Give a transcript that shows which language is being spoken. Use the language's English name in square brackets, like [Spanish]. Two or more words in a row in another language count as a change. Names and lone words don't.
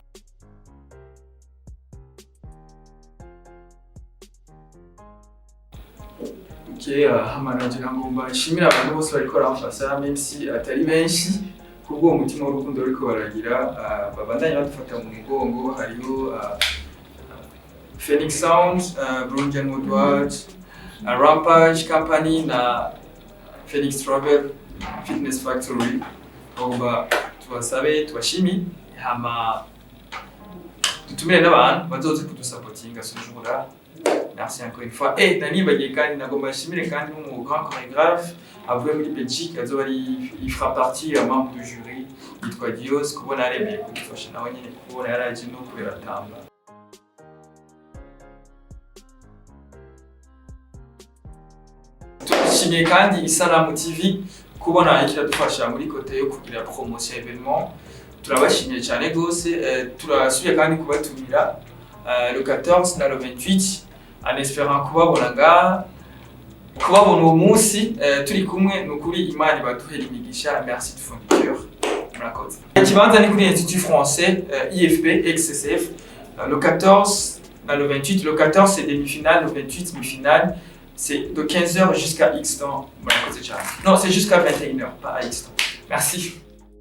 [Rundi] hamanagira ngo mbashimira abantu bose bariko baramfasha [French] même si [Rundi] atari benshi kubwo umutima w'urukundo ariko baragira babandanye badufata mu mugongo hariho Phoenix Sound, Brunjan Woodward, Rampage Company na Phoenix Travel Fitness Factory oba tubasabe tubashimi hama dutumire n'abantu bazoze kudusapotinga [French] ce jour-là. Merci encore une fois. [Rundi] Et Dani Bagekani nagomba shimire kandi mu [French] grand chorégraphe [Rundi] avuye muri Belgique azoba [French] il fera partie membre du jury [Rundi] yitwa Dios kubona aremeye kudufasha nawe nyine kubona yaraje no kubera tamba. Tushimiye kandi Isanamu TV kubona ikiradufasha muri kote yo kugira [French] promotion événement. [Rundi] Turabashimiye cyane gose turasubiye kandi kubatumira le 14 na le 28 [French] en espérant [Rundi] kubabona uwo munsi turi kumwe nukuri Imana ibaduhere imigisha [French] merci du fond du cœur [Rundi] murakoze. Ikibanza ni kuri [French] Institut Français IFP XSF le 14 na le 28 le 14 c'est demi-finale le 28 demi-finale c'est de 15h jusqu'à X temps [Rundi] murakoze cyane [French] non c'est jusqu'à 21h pas à X temps merci.